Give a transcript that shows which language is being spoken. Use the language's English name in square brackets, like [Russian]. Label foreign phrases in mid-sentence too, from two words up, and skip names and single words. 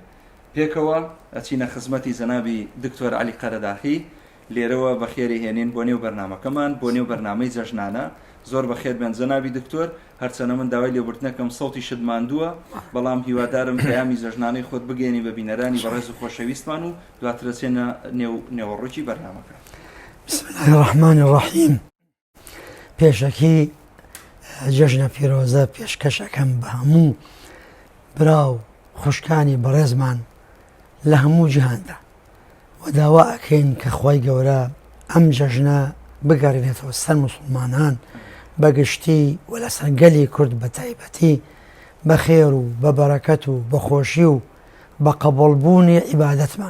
[Central Kurdish] پێکەوە ئەچینە خزمەتی جەنابی دکتۆر عەلی قەرەداخی لێرەوە بەخێری هێنین بۆ نێو بەرنامەکەمان، بۆ نێو بەرنامەی جەژنانە. زۆر بەخێر بێن جەنابی دکتۆر، هەرچەنە من داوای لێبوردنەکەم سەوتی شت ماندووە، بەڵام هیوادارم پەیامی جەژنانەی خۆت بگەێنی بە بینەرانی بەڕێز و خۆشەویستمان و دواتر ئەچێنە نێوەڕۆکی بەرنامەکە. [Arabic] بسم الله الرحمن الرحیم. [Central Kurdish] پێشەکی جەژنە پیرۆزە پێشکەشەکەم بە هەموو براو خوشکانی بەڕێزمان لە هەموو جیهاندا و داوا ئەکەین کە خوای گەورە ئەم جەژنە بگەڕێنێتەوە سەر موسڵمانان بەگشتی و لەسەر گەلی کورد بە تایبەتی بە خێر و بە بەرەکەت و بە خۆشی و بە قەبوڵبوونی عیبادەتمان.